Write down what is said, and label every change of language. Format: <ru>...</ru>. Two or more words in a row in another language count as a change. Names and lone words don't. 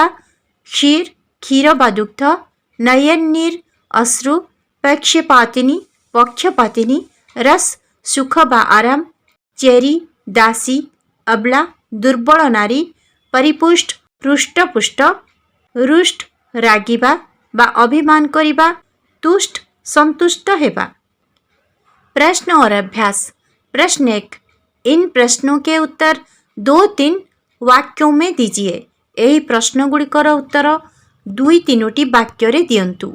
<or>କ୍ଷୀର, କ୍ଷୀର ବା ଦୁଗ୍ଧ। ନୟନୀର, ଅଶ୍ରୁ। ପକ୍ଷପାତିନୀ, ପକ୍ଷପାତିନୀ। ରସ, ସୁଖ ବା ଆରାମ। ଚେରି, ଦାସୀ। ଅବଲା, ଦୁର୍ବଳ ନାରୀ। ପରିପୁଷ୍ଟ, ହୃଷ୍ଟପୁଷ୍ଟ। ରୁଷ୍ଟ, ରାଗିବା ବା ଅଭିମାନ କରିବା। ତୁଷ୍ଟ, ସନ୍ତୁଷ୍ଟ ହେବା।</or> <hi>प्रश्न और अभ्यास। प्रश्न 1, इन प्रश्नों के उत्तर 2-3 वाक्यों में दीजिए।</hi> <or>ଏହି ପ୍ରଶ୍ନ ଗୁଡ଼ିକର ଉତ୍ତର 2-3 ବାକ୍ୟ ରେ ଦିଅନ୍ତୁ।</or>